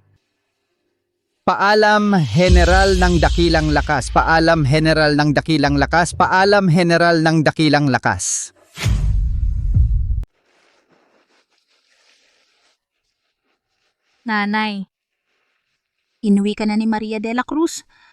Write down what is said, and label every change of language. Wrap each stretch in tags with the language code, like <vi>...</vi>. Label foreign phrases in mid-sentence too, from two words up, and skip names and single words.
<tl>Paalam, General ng Dakilang Lakas. Paalam, General ng Dakilang Lakas. Paalam, General ng Dakilang Lakas. Nanay. Inuwi ka na ni Maria de la Cruz.</tl>